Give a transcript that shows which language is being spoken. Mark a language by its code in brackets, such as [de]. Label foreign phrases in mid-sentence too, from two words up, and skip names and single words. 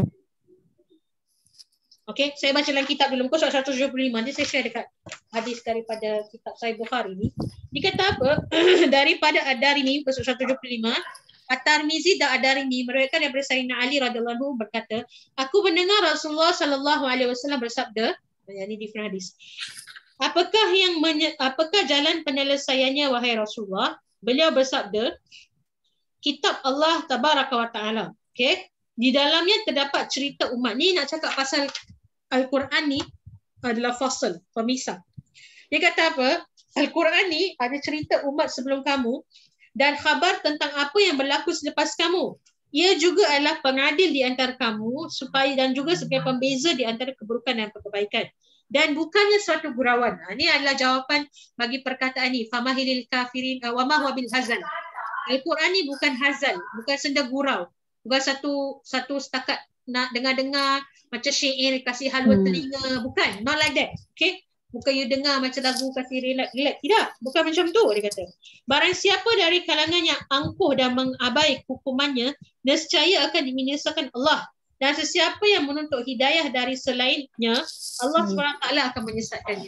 [ms] Okey, saya baca dalam kitab dulu muka surat 175. Nanti saya share dekat hadis daripada kitab Sahih Bukhari ni. Dia kata apa? Daripada Ad-Darimi muka surat 175, At-Tirmizi dan Ad-Darimi meriwayatkan daripada Sayyidina Ali [ar] رضي الله عنه [ms] berkata, aku mendengar Rasulullah [ar] صلى الله عليه وسلم [ms] bersabda, ini different hadis. Apakah jalan penyelesaiannya wahai Rasulullah? Beliau bersabda, kitab Allah [ar] تبارك وتعالى. [ms] Okey? Di dalamnya terdapat cerita umat. Ni nak cakap pasal Al-Quran ni adalah fasal, pemisah. Dia kata apa? Al-Quran ni ada cerita umat sebelum kamu dan khabar tentang apa yang berlaku selepas kamu. Ia juga adalah pengadil di antara kamu dan juga sebagai pembeza di antara keburukan dan kebaikan. Dan bukannya suatu gurauan. Ini adalah jawapan bagi perkataan ni. [ar] فمهل الكافرين وما هو بالهزل. [ms] Al-Quran ni bukan hazan, bukan senda gurau. Bukan satu setakat nak dengar-dengar macam syair kasih halwa telinga. Bukan, [en] not like that. [ms] Okay? Bukan you dengar macam lagu kasih relax. Tidak, bukan macam tu dia kata. Barang siapa dari kalangan yang angkuh dan mengabai hukumannya, nescaya akan diminasakan Allah. Dan sesiapa yang menuntut hidayah dari selainnya, Allah SWT akan menyesatkannya.